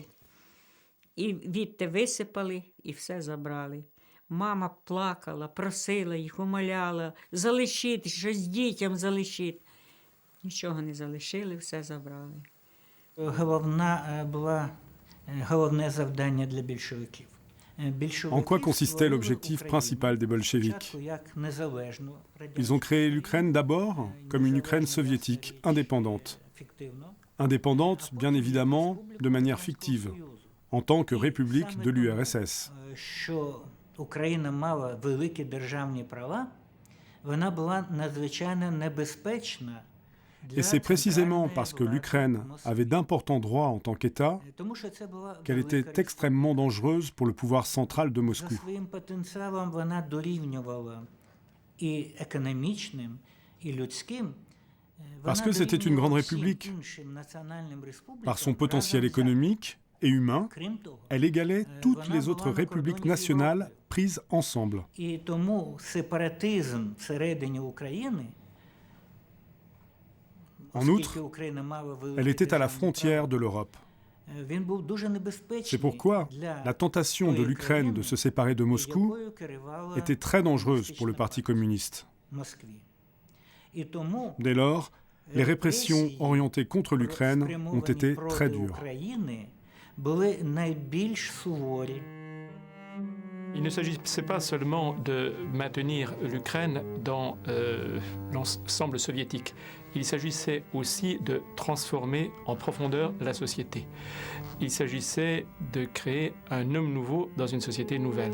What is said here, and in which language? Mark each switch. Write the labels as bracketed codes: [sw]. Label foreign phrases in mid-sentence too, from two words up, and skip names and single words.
[uk] І відти висипали, і все забрали. Мама плакала, просила їх, умоляла, залишіть, щось дітям залишіть. Нічого не залишили, все забрали. Головне завдання для більшовиків. [fr] En quoi consistait l'objectif principal des bolcheviks? Ils ont créé l'Ukraine d'abord comme une Ukraine soviétique indépendante. Indépendante, bien évidemment, de manière fictive, en tant que république de l'URSS. [uk] Україна мала великі державні права, вона була надзвичайно небезпечна. [fr] Et c'est précisément parce que l'Ukraine avait d'importants droits en tant qu'État qu'elle était extrêmement dangereuse pour le pouvoir central de Moscou. [uk] Своїм потенціалом вона дорівнювала і економічним, і людським. [fr] Parce que c'était une grande république. Par son potentiel économique, et humain, [uk] Крім того, [fr] elle égalait toutes les autres républiques nationales prises ensemble. [uk] і тому сепаратизм всередині України, [fr] En [uk] оскільки [fr] outre, [uk] Україна мала велике [fr] elle était à la [uk] державне [fr] frontière [uk] право, [fr] de l'Europe. [uk] він був дуже небезпечний [fr] C'est pourquoi [uk] для [fr] la tentation de [uk] тої [fr] l'Ukraine de se [uk] країни, [fr] séparer de Moscou [uk] якою керувала [fr] était très dangereuse pour le [uk] комуністична [fr] Parti communiste. [uk] Москві. І тому [fr] Dès lors, les répressions [uk] репресії, [fr] orientées contre l'Ukraine ont [uk] спрямовані [fr] été [uk] проти [fr] très dures. [uk] України були найбільш суворі. [fr] Il ne s'agissait pas seulement de maintenir l'Ukraine dans l'ensemble soviétique. Il s'agissait aussi de transformer en profondeur la société. Il s'agissait de créer un homme nouveau dans une société nouvelle.